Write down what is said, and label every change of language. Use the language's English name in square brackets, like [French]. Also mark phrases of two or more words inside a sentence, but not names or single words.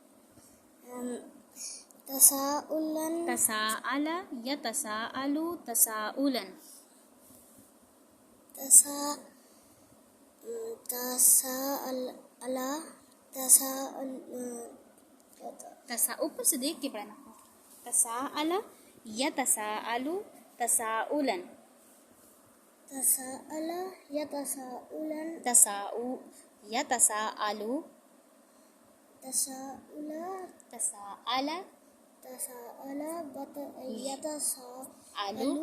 [Arabic] تساؤلا, تساءل یتساءل تساؤلا. تساءل, تساءل, [Urdu] اوپر سے دیکھ کے پڑھنا. [Arabic] تساءل یتساءل تساؤلا. تساءل یتساءلا, یتساءل, تساؤل, تساءل, تساءل, یتساءل,